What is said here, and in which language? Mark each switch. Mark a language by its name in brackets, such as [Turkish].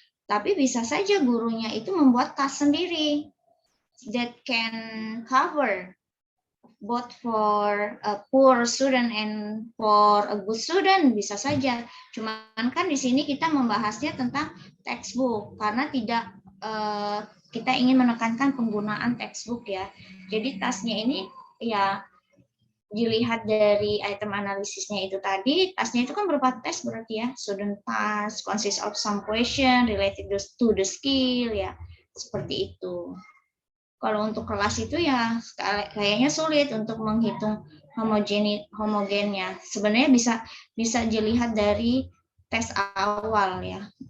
[Indonesian] Tapi bisa saja gurunya itu membuat tas sendiri [English] that can cover both for a poor student and for a good student, [Indonesian] bisa saja. Cuman kan di sini kita membahasnya tentang textbook karena tidak kita ingin menekankan penggunaan textbook ya. Jadi tasnya ini ya dilihat dari item analisisnya itu tadi. Tasnya itu kan berupa tes berarti ya. [English] Student task consists of some question related to the skill ya. [Indonesian] Seperti itu. Kalau untuk kelas itu ya kayaknya sulit untuk menghitung homogennya. Sebenarnya bisa dilihat dari tes awal ya.